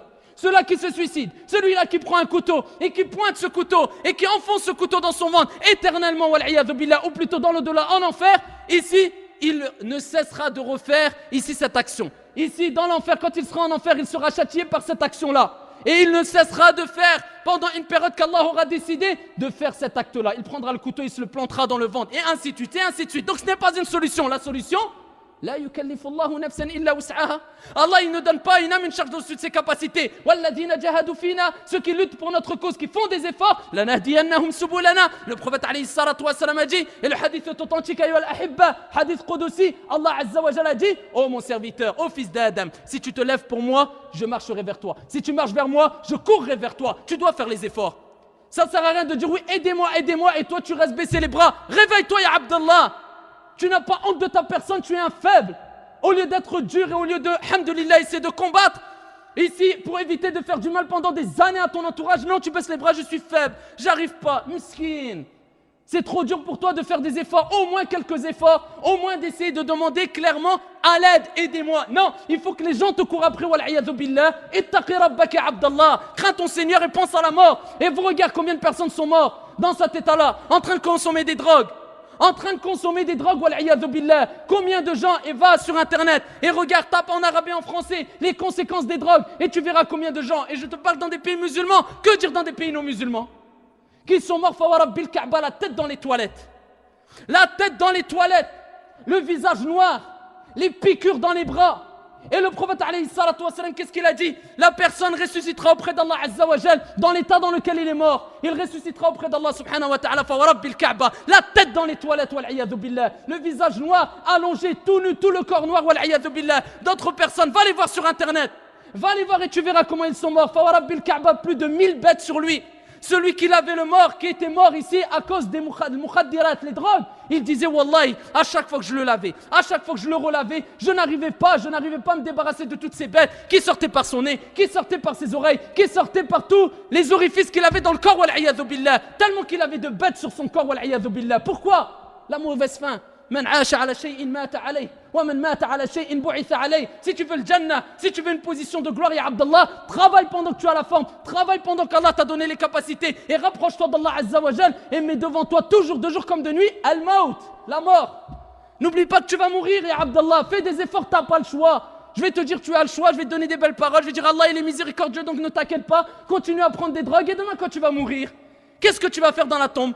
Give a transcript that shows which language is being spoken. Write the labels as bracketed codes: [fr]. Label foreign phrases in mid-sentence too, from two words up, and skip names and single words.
[fr] Ceux-là qui se suicident, celui-là qui prend un couteau et qui pointe ce couteau et qui enfonce ce couteau dans son ventre éternellement, [ar] والعياذ بالله, [fr] ou plutôt dans l'au-delà, en enfer, ici, il ne cessera de refaire ici cette action. Ici, dans l'enfer, quand il sera en enfer, il sera châtié par cette action-là. Et il ne cessera de faire, pendant une période qu'Allah aura décidé, de faire cet acte-là. Il prendra le couteau, il se le plantera dans le ventre, et ainsi de suite, et ainsi de suite. Donc ce n'est pas une solution. La solution, [ar] لا يكلف الله نفسا إلا وسعها. [fr] Allah il ne donne pas à une âme une charge au-dessus de ses capacités. [ar] والذين جاهدوا فينا, [fr] ceux qui luttent pour notre cause, qui font des efforts, [ar] لنهدينهم سبلنا. [fr] Le prophète [ar] عليه الصلاة والسلام [fr] a dit, et le hadith est authentique, [ar] أيها الأحبة حديث قدسي, [fr] Allah [ar] عز وجل [fr] dit, ô mon serviteur, ô fils d'Adam, si tu te lèves pour moi, je marcherai vers toi. Si tu marches vers moi, je courrai vers toi. Tu dois faire les efforts. Ça ne sert à rien de dire oui, aidez-moi, aidez-moi, et toi tu restes baisser les bras. Réveille-toi, [ar] يا عبد الله. [fr] Tu n'as pas honte de ta personne, tu es un faible. Au lieu d'être dur et au lieu de, alhamdoulilah, essayer de combattre, ici, pour éviter de faire du mal pendant des années à ton entourage, non, tu baisses les bras, je suis faible, j'arrive pas, miskin. C'est trop dur pour toi de faire des efforts, au moins quelques efforts, au moins d'essayer de demander clairement à l'aide, aidez-moi. Non, il faut que les gens te courent après, [ar] والعياذ بالله اتق ربك عبد الله, [fr] crains ton Seigneur et pense à la mort. Et vous regardez combien de personnes sont mortes dans cet état-là, en train de consommer des drogues. En train de consommer des drogues, [ar] والعياذ بالله. [fr] Combien de gens, et va sur internet et regarde, tape en arabe et en français les conséquences des drogues et tu verras combien de gens, et je te parle dans des pays musulmans, que dire dans des pays non musulmans, qui sont morts [ar] فورب الكعبة, [fr] la tête dans les toilettes. La tête dans les toilettes. le visage noir, les piqûres dans les bras. Et le prophète [ar] عليه الصلاة والسلام, [fr] qu'est-ce qu'il a dit? La personne ressuscitera auprès d'Allah [ar] عز وجل [fr] dans l'état dans lequel il est mort. Il ressuscitera auprès d'Allah [ar] سبحانه وتعالى فورب الكعبة, [fr] la tête dans les toilettes, [ar] والعياذ بالله, [fr] le visage noir, allongé, tout nu, tout le corps noir, [ar] والعياذ بالله. [fr] D'autres personnes, va les voir sur internet, va les voir et tu verras comment ils sont morts. [ar] فورب الكعبة, [fr] plus de 1000 bêtes sur lui. Celui qui lavait le mort, qui était mort ici à cause des mukhaddirat, les drogues, il disait wallahi, à chaque fois que je le lavais, à chaque fois que je le relavais, je n'arrivais pas à me débarrasser de toutes ces bêtes qui sortaient par son nez, qui sortaient par ses oreilles, qui sortaient par tous les orifices qu'il avait dans le corps, [ar] والعياذ بالله, [fr] tellement qu'il avait de bêtes sur son corps, [ar] والعياذ بالله. [fr] Pourquoi? La mauvaise fin. [ar] من عاش على شيء مات عليه ومن مات على شيء بعث عليه. [fr] Si tu veux le Jannah, si tu veux une position de gloire, [ar] يا عبد الله, [fr] travaille pendant que tu as la forme, travaille pendant qu'Allah t'a donné les capacités et rapproche-toi d'Allah [ar] عز وجل [fr] et mets devant toi toujours de jour comme de nuit al-maut, la mort. N'oublie pas que tu vas mourir, [ar] يا عبد الله, [fr] fais des efforts, t'as pas le choix. Je vais te dire tu as le choix, je vais te donner des belles paroles, je vais dire Allah il est miséricordieux donc ne t'inquiète pas, continue à prendre des drogues et demain quand tu vas mourir, qu'est-ce que tu vas faire dans la tombe?